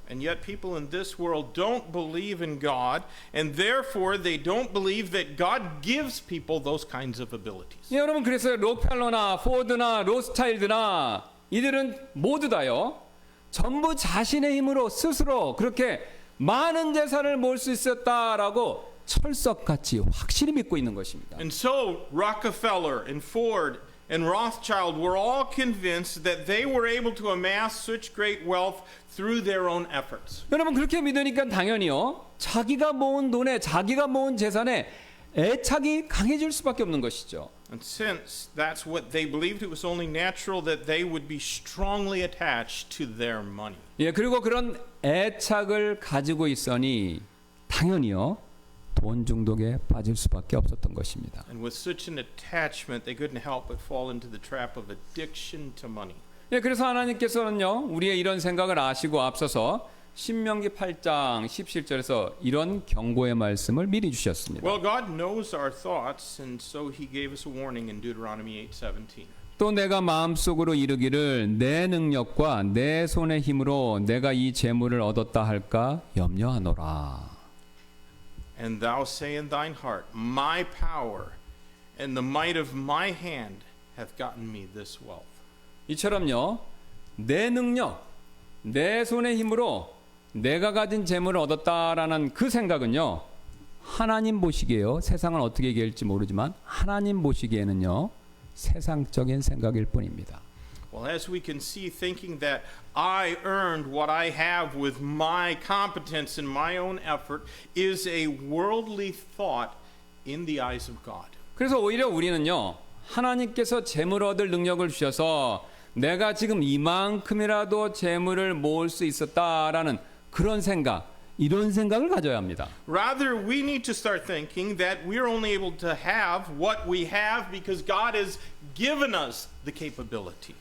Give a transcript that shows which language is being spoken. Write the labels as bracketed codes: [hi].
[en] And yet people in this world don't believe in God, and therefore they don't believe that God gives people those kinds of abilities. [ko] 예, 여러분 그래서 록펠러나 포드나 로스차일드나 이들은 모두 다요. 전부 자신의 힘으로 스스로 그렇게 많은 재산을 모을 수 있었다라고 철석같이 확실히 믿고 있는 것입니다. [en] And so Rockefeller and Ford and Rothschild were all convinced that they were able to amass such great wealth through their own efforts. [ko] 여러분 그렇게 믿으니까 당연히요. 자기가 모은 돈에 자기가 모은 재산에 애착이 강해질 수밖에 없는 것이죠. [en] And since that's what they believed, it was only natural that they would be strongly attached to their money. [ko] 예, 그리고 그런 애착을 가지고 있으니 당연히요. 돈 중독에 빠질 수밖에 없었던 것입니다. [en] And with such an attachment, they couldn't help but fall into the trap of addiction to money. [ko] 예, 그래서 하나님께서는요. 우리의 이런 생각을 아시고 앞서서 신명기 8장 17절에서 이런 경고의 말씀을 미리 주셨습니다. [en] Well, God knows our thoughts, and so He gave us a warning in Deuteronomy 8:17. [ko] 또 내가 마음속으로 이르기를 내 능력과 내 손의 힘으로 내가 이 재물을 얻었다 할까 염려하노라. [en] And thou say in thine heart, My power and the might of my hand hath gotten me this wealth. [ko] 이처럼요, 내 능력, 내 손의 힘으로 내가 가진 재물을 얻었다라는 그 생각은요, 하나님 보시기에요. 세상은 어떻게 얘기할지 모르지만 하나님 보시기에는요, 세상적인 생각일 뿐입니다. [en] Well, as we can see, thinking that I earned what I have with my competence and my own effort is a worldly thought in the eyes of God. [ko] 그래서 오히려 우리는요, 하나님께서 재물 얻을 능력을 주셔서 내가 지금 이만큼이라도 재물을 모을 수 있었다라는 그런 생각, 이런 생각을 가져야 합니다. [en] Rather, we need to start thinking that we're only able to have what we have because God has given us the capability.